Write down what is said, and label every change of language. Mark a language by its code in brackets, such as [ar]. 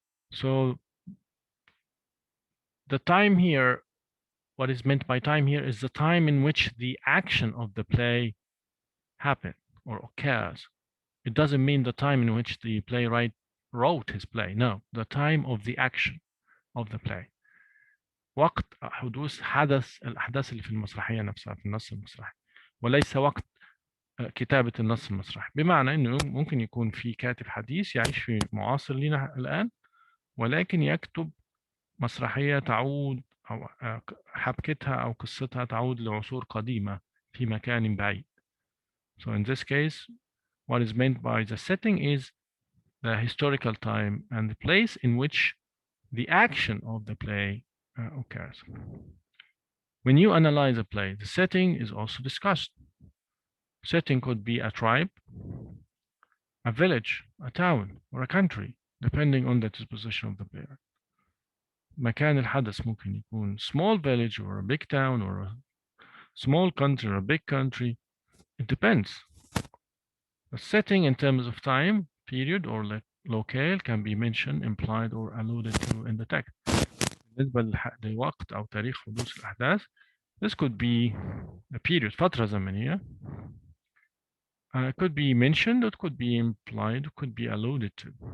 [en] So the time here, what is meant by time here is the time in which the action of the play happened or occurs. It doesn't mean the time in which the playwright wrote his play. No, the time of the action of the play. [ar] وقت حدوث حدث الأحداث اللي في المسرحية نفسها في النص المسرحي وليس وقت كتابة النص المسرحي. بمعنى إنه ممكن يكون في كاتب حديث يعيش في معاصر لنا الآن ولكن يكتب مسرحية تعود أو حبكتها أو قصتها تعود لعصور قديمة في مكان بعيد. [en] So in this case, what is meant by the setting is the historical time and the place in which the action of the play occurs. When you analyze a play, the setting is also discussed. Setting could be a tribe, a village, a town, or a country, depending on the disposition of the player. [ar] مكان الحدث ممكن يكون [en] small village or a big town or a small country or a big country. It depends. The setting in terms of time, period, or locale can be mentioned, implied, or alluded to in the text. [ar] بالنسبة لوقت أو تاريخ حدوث الأحداث, [en] this could be a period, [ar] فترة زمنية. [en] It could be mentioned, it could be implied, it could be alluded to.